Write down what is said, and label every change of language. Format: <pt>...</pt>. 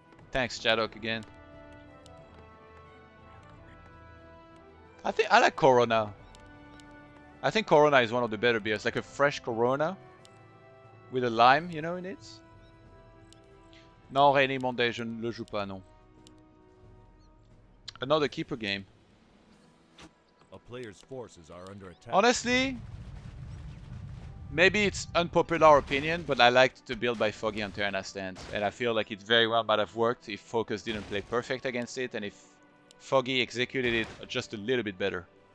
<en>Thanks Jadok again. I think I like Corona. I think Corona is one of the better beers, like a fresh Corona with a lime, you know, in it.</en> <fr>Non, Rainy Monday, je ne le joue pas, non.</fr> <en>Another keeper game. A player's forces are under attack. Honestly, maybe it's unpopular opinion, but I liked the build by Foggy on Terrana Stand, and I feel like it very well might have worked if FoCuS didn't play perfect against it, and if Foggy executed it just a little bit better.</en>